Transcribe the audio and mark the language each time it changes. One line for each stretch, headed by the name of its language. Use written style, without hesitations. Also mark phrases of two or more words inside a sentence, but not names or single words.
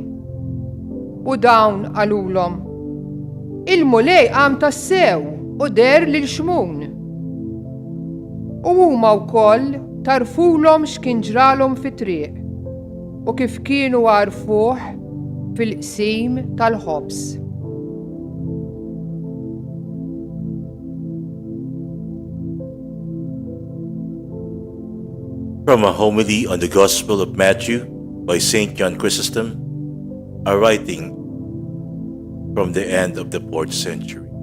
Maltese: U dawn qalulhom: "Il-mulej qam tassew u der lil xmun." U huma wkoll tarfulhom x'kien ġralhom fit-triq u kif kienu għarfuh fil-qsim tal-ħobs.
English: From a homily on the Gospel of Matthew by St. John Chrysostom, a writing from the end of the 4th century.